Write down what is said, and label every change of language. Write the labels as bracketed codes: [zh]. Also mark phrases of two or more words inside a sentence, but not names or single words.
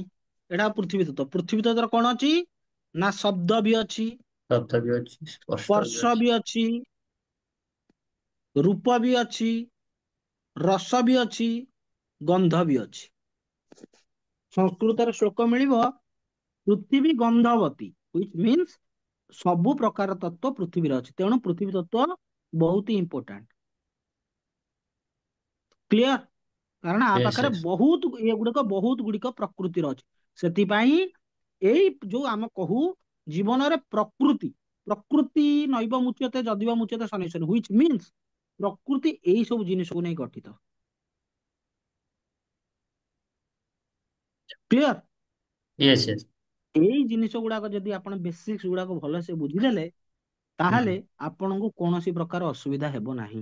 [or] ଏଟା ପୃଥିବୀ ତତ୍ତ୍ୱ। ପୃଥିବୀ ତତ୍ତ୍ୱର କଣ ଅଛି ନା, ଶବ୍ଦ ବି ଅଛି, ଶବ୍ଦ ବି ଅଛି, ସ୍ପଷ୍ଟ ବି ସ୍ପର୍ଶ ଅଛି। ବି ଅଛି, ରୂପ ବି ଅଛି, ରସ ବି ଅଛି, ଗନ୍ଧ ବି ଅଛି। ସଂସ୍କୃତର ଶ୍ଲୋକ ମିଳିବ, [sa] ପୃଥିବୀ ଗନ୍ଧବତୀ, [en] which means [or] ସବୁ ପ୍ରକାର ତତ୍ତ୍ୱ ପୃଥିବୀରେ ଅଛି। ତେଣୁ ପୃଥିବୀ ତତ୍ତ୍ୱ ବହୁତ ଇମ୍ପୋର୍ଟାଣ୍ଟ। କ୍ଲିୟର। କାରଣ ଆ ୟେସ୍ ପାଖରେ ୟେସ୍। ବହୁତ ଏଗୁଡିକ ବହୁତ ଗୁଡିକ ପ୍ରକୃତିର ଅଛି। ସେଥିପାଇଁ ଏଇ ଯୋଉ ଆମେ କହୁ ଜୀବନରେ ପ୍ରକୃତି, [sa] ପ୍ରକୃତି ନୈବ ମୁଚ୍ୟତେ ଯଦିବ ମୁଚ୍ୟତେ ଶନୈଃ ଶନୈଃ, [en] which means [or] ପ୍ରକୃତି ଏଇ ସବୁ ଜିନିଷକୁ ନେଇ ଗଠିତ। କ୍ଲିୟର। [en] Yes yes. [or] ଏଇ ଜିନିଷ ଗୁଡାକ ଯଦି ଆପଣ ବେସିକ୍ସ ଗୁଡାକ ଭଲସେ ବୁଝିଦେଲେ, ତାହେଲେ ଆପଣଙ୍କୁ କୌଣସି ପ୍ରକାର ଅସୁବିଧା ହେବ ନାହିଁ।